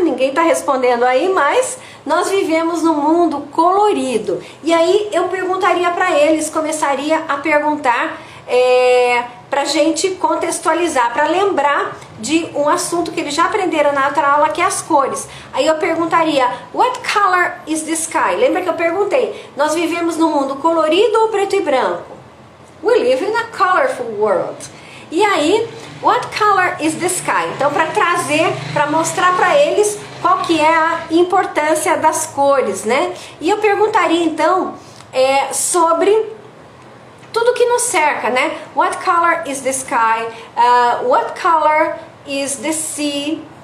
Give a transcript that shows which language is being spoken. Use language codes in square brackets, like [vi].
[pt] Ninguém tá respondendo aí, mas nós vivemos num mundo colorido. E aí eu perguntaria para eles, começaria a perguntar pra gente contextualizar, para lembrar de um assunto que eles já aprenderam na outra aula, que é as cores. Aí eu perguntaria, [en] what color is the sky? [pt] Lembra que eu perguntei, nós vivemos num mundo colorido ou preto e branco? [en] We live in a colorful world. E aí, what color is the sky? [pt] Então, para trazer, para mostrar para eles qual que é a importância das cores, né? E eu perguntaria então sobre tudo que nos cerca, né? [en] What color is the sky? What color is the sea?